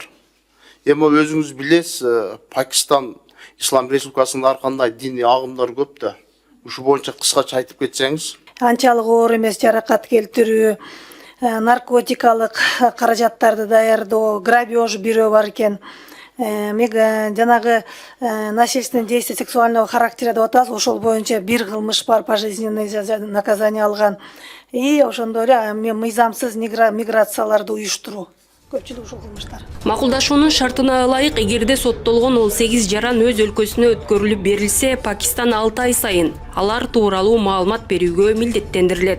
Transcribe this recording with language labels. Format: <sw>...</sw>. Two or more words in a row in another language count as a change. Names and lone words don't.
<ky>Эми өзүңүз билесиз, Пакистан Ислам Республикасынын ар кандай диний агымдар көп да. Ушу боюнча кыскача айтып кетсеңиз. Анчалык оор эмес жаракат келтирүү, наркотикалык каражаттарды даярдоо, грабеж бирөө бар экен. Жанагы</ky> <ru>насильственное действие сексуального характера</ru> <ky>деп атабыз, ошол боюнча бир кылмыш бар,</ky> <ru>пожизненное наказание</ru> <ky>алган. И ошондой эле мыйзамсыз миграцияларды уюштуруу. Көпчүлүк ушул кылмыштар. Макулдашуунун шартына ылайык, эгерде соттолгон 18 жаран өз өлкөсүнө өткөрүлүп берилсе, Пакистан 6 ай сайын алар тууралуу маалымат берүүгө милдеттендирилет.</ky>